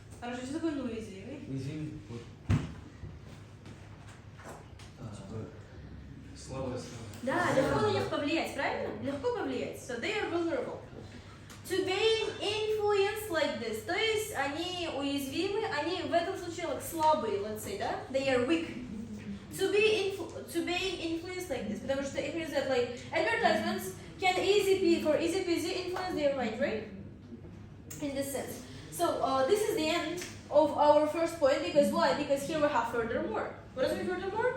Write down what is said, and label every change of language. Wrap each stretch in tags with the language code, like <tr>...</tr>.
<ru>Хорошо, что такое ну уязвимый? Уязвим. Вот. Слабая сторона. Да, легко на них повлиять, правильно? Легко повлиять.</ru> <en>So they are vulnerable. To be influenced like this.</en> <ru>То есть они уязвимы, они в этом случае like, слабые,</ru> <en>let's say,</en> <ru>да?</ru> <en>They are weak. To be influenced like this.</en> <ru>Потому что</ru> <en>it means that like advertisements can for easy peasy influence their mind, right? In this sense. So this is the end of our first point because why? Because here we have furthermore. What does it mean furthermore?</en>